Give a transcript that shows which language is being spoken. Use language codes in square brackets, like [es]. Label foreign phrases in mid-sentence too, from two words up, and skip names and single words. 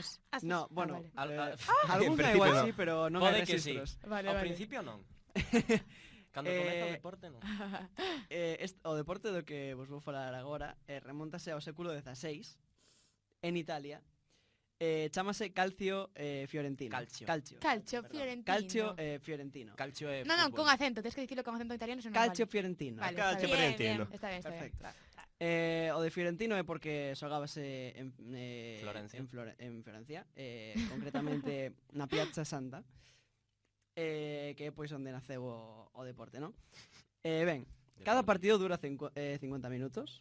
[es] No, bueno, vale. [gl] algún En igual principio sí, pero non Pode hai que sí. registros. Vale, Ao vale. principio non. Cando comeza o deporte non. O deporte do que vos vou falar agora remontase ao século XVI en Italia. Chámase calcio fiorentino. Calcio. Calcio Perdón. fiorentino. Calcio fiorentino. Calcio é No, non, fútbol. con acento, tens que dicirlo con acento italiano, senón Calcio vale. fiorentino. Vale, Calcio está ben. fiorentino. Está ben, está ben. Perfecto. Va. O de Fiorentino é porque xogábase en Florencia. en Florencia, concretamente na Piazza Santa, que é pois onde naceu o deporte, non? Ben, cada partido dura 50 minutos,